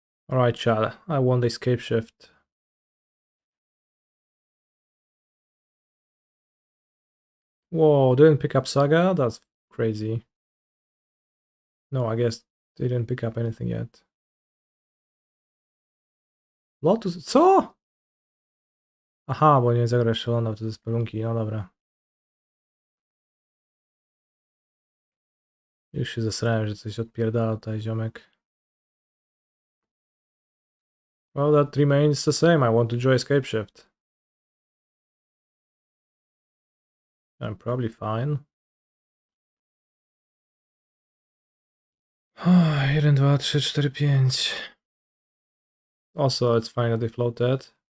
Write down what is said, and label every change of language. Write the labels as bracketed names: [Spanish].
[English] Alright, chat, I won the Scapeshift. Whoa, didn't pick up Saga? That's crazy. No, I guess they didn't pick up anything yet. [Polish] Lotus, co? Aha, bo nie zagrasz szalona w te spelunki, no dobra. Już się zesrałem, że coś odpierdala tutaj ziomek. [English] Well, that remains the same. I want to join Scapeshift. I'm probably fine. 1, 2, 3, 4, 5. Also, it's fine that they floated.